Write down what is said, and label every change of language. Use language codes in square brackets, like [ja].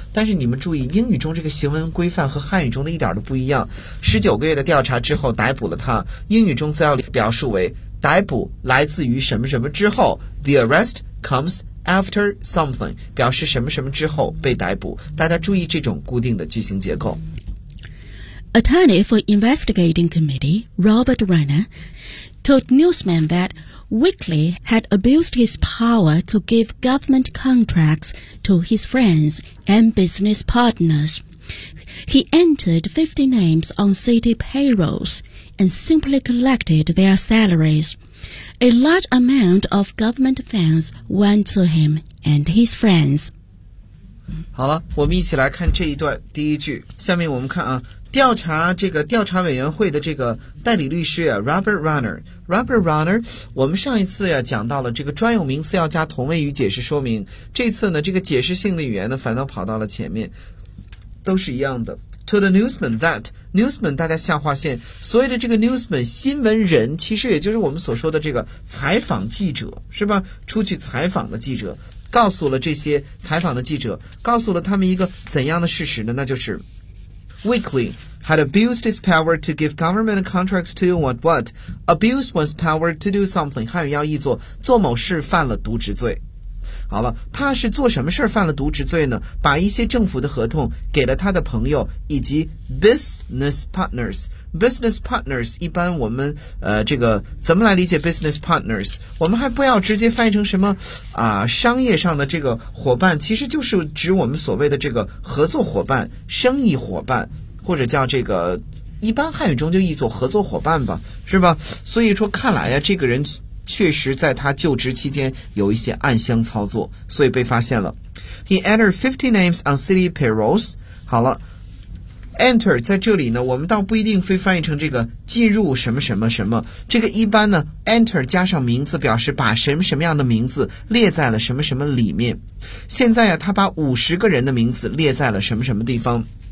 [zh] 但是你们注意，英语中这个行文规范和汉语中的一点都不一样。 19个月的调查之后逮捕了他，英语中则要表述为逮捕来自于什么什么之后 ， [en] the arrest comes after something， [zh] 表示什么什么之后被逮捕。大家注意这种固定的句型结构。 [en] Attorney for Investigating Committee Robert Renner told Newsmen that Weekly had abused his power to give government contracts to his friends and business partners. He entered 50 names on city payrolls and simply collected their salaries. A large amount of government funds went to him and his friends. [zh] 好了，我们一起来看这一段第一句。下面我们看啊，调查这个调查委员会的这个代理律师啊 ，Robert Runner。 Robert Runner， 我们上一次呀、啊、讲到了这个专有名词要加同位语解释说明，这次呢，这个解释性的语言呢反倒跑到了前面，都是一样的。 [en] To the newsman that newsman， [zh] 大家下划线，所谓的这个 newsman 新闻人，其实也就是我们所说的这个采访记者，是吧？出去采访的记者，告诉了这些采访的记者，告诉了他们一个怎样的事实呢？那就是。 [en] Weekly had abused his power to give government contracts to what? Abused one's power to do something. [zh] 汉语要译作做某事犯了渎职罪。好了，他是做什么事犯了渎职罪呢？把一些政府的合同给了他的朋友以及 business partners。 Business partners 一般我们这个怎么来理解 business partners？我们还不要直接翻译成什么啊、商业上的这个伙伴，其实就是指我们所谓的这个合作伙伴、生意伙伴，或者叫这个一般汉语中就译作合作伙伴吧，是吧？所以说看来呀、啊，这个人。确实在他就职期间有一些暗箱操作，所以被发现了。 [en] He entered 50 names on city payrolls. [zh] 好了 ，enter 在这里呢，我们倒不一定非翻译成这个进入什么什么什么。这个一般呢 ，enter 加上名字表示把什么什么样的名字列在了什么什么里面。现在啊，他把50个人的名字列在了什么什么地方。